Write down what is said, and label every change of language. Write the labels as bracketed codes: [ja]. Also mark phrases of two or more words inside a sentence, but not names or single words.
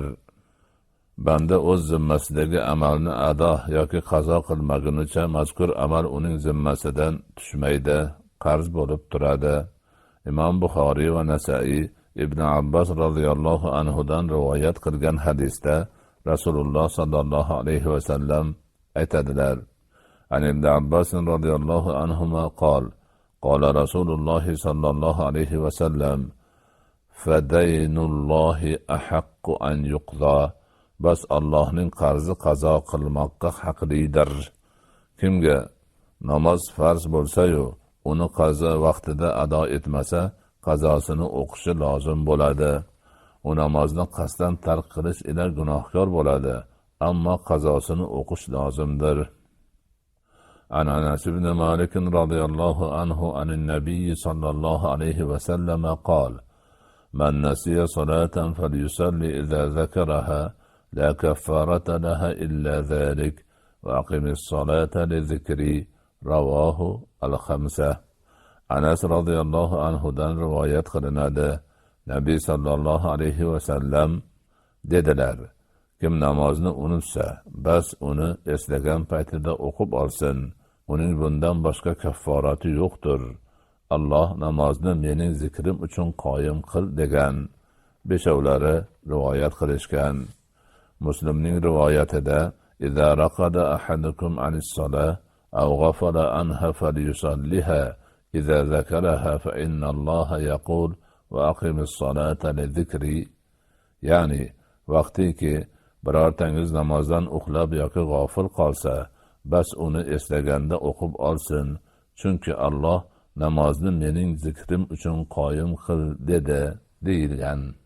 [uz] Banda o'z zimmasidagi amalni ado yoki qazo qilmagunicha mazkur amal uning zimmasidan tushmaydi, qarz bo'lib turadi. Imom Buxoriy va Nasai Ibn Abbos [ar] رضي الله [uz] anhudan rivoyat qilgan hadisda Rasululloh [ar] صلى الله عليه وسلم [uz] aytadilar: [ar] عن ابن عباس رضي الله عنهما قال: قال رسول الله صلى الله عليه وسلم فدين الله أحق أن يقضى. [uz] Bas Allohning qarzi qazo qilmoqqa haqlidir. Kimga namoz farz bo'lsa-yu, uni qazo vaqtida ado etmasa, qazosini o'qishi lozim bo'ladi. U namozni qasddan tark qilish ila gunohkor bo'ladi, ammo qazosini o'qish lozimdir. [ar] عن أنس بن مالك رضي الله عنه عن النبي صلى الله عليه وسلم قال: من نسي صلاة فليصلي إذا ذكرها لا كفارة لها إلا ذلك وأقم الصلاة لذكري. رواه الخمسة. [uz] Anas [ar] رضي الله [uz] anhudan rivoyat qilinadi. Nabiy [ar] صلى الله عليه وسلم [uz] dedilar: Kim namozni unutsa, bas uni eslagan paytida o'qib olsin. Uning bundan boshqa kafforati yo'qdir. Alloh namozni mening zikrim uchun qoyim qil degan. Beshovlari rivoyat qilishgan. Muslimning rivoyatida: [ar] "إذا رقد أحدكم عن الصلاة أو غفل عنها فليصلها إذا ذكرها فإن الله يقول وأقم الصلاة لذكري." [uz] Ya'ni vaqtiki birortangiz namozdan uxlab yoki g'ofil qolsa, bas uni eslaganda o'qib olsin, chunki Alloh namozni mening zikrim uchun qoyim qil dedi deyilgan.